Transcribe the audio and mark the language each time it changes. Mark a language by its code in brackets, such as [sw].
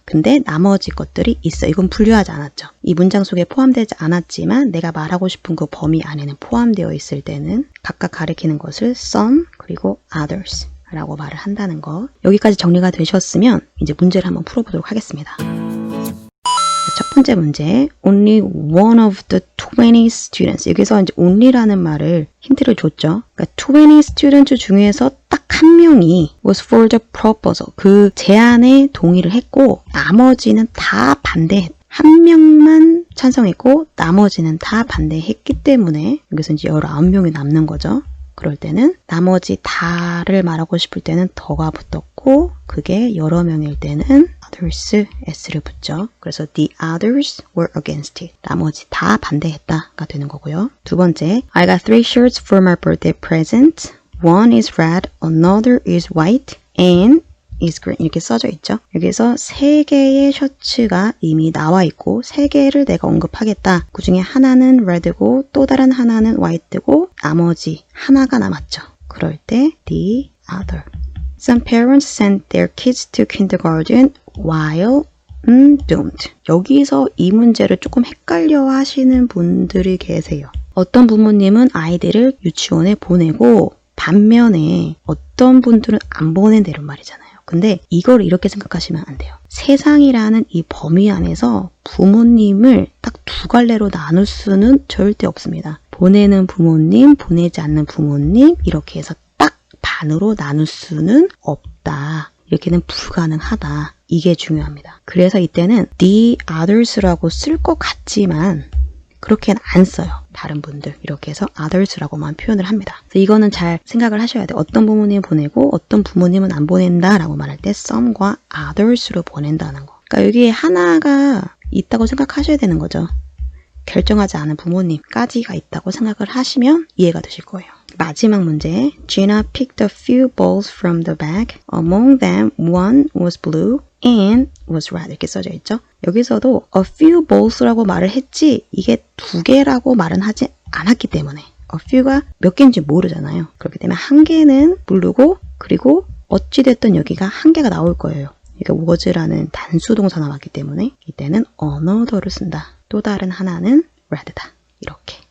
[ko] 근데 나머지 것들이 있어. 이건 분류하지 않았죠. 이 문장 속에 포함되지 않았지만 내가 말하고 싶은 그 범위 안에는 포함되어 있을 때는 각각 가리키는 것을 some 그리고 others 라고 말을 한다는 거. 여기까지 정리가 되셨으면 이제 문제를 한번 풀어보도록 하겠습니다. 첫 번째 문제, [en] only one of the 20 students. [ko] 여기서 이제 only라는 말을 힌트를 줬죠. 그러니까 20 students 중에서 딱 한 명이 [en] was for the proposal. [ko] 그 제안에 동의를 했고 나머지는 다 반대했다. 한 명만 찬성했고 나머지는 다 반대했기 때문에 여기서 이제 19명이 남는 거죠. 그럴 때는 나머지 다를 말하고 싶을 때는 더가 붙었고 그게 여러 명일 때는 others, s를 붙죠. [en] 그래서 the others were against it. [ko] 나머지 다 반대했다가 되는 거고요. 두 번째, [en] I got 3 shirts for my birthday present. One is red, another is white, and is green. [ko] 이렇게 써져 있죠. 여기서 3개의 셔츠가 이미 나와 있고 3개를 내가 언급하겠다. 그 중에 하나는 red고 또 다른 하나는 white고 나머지 하나가 남았죠. 그럴 때 the other. [en] Some parents sent their kids to kindergarten while don't. [ko] 여기서 이 문제를 조금 헷갈려 하시는 분들이 계세요. 어떤 부모님은 아이들을 유치원에 보내고 반면에 어떤 분들은 안 보낸다는 말이잖아요. 근데 이걸 이렇게 생각하시면 안 돼요. 세상이라는 이 범위 안에서 부모님을 딱 2갈래로 나눌 수는 절대 없습니다. 보내는 부모님, 보내지 않는 부모님 이렇게 해서 딱 반으로 나눌 수는 없다. 이렇게는 불가능하다. 이게 중요합니다. 그래서 이때는 the others라고 쓸 것 같지만 그렇게는 안 써요. 다른 분들 이렇게 해서 others라고만 표현을 합니다. 그래서 이거는 잘 생각을 하셔야 돼요. 어떤 부모님은 보내고 어떤 부모님은 안 보낸다 라고 말할 때 some과 others로 보낸다는 거. 그러니까 여기에 하나가 있다고 생각하셔야 되는 거죠. 결정하지 않은 부모님까지가 있다고 생각을 하시면 이해가 되실 거예요. 마지막 문제. [en] Gina picked a few balls from the bag. Among them, one was blue and was red. [ko] 이렇게 써져 있죠. 여기서도 a few balls라고 말을 했지 이게 2개라고 말은 하지 않았기 때문에 a few가 몇 개인지 모르잖아요. 그렇기 때문에 한 개는 blue고 그리고 어찌됐든 여기가 한 개가 나올 거예요. 그러니까 was라는 단수 동사 나왔기 때문에 이때는 another를 쓴다. 또 다른 하나는 red다. 이렇게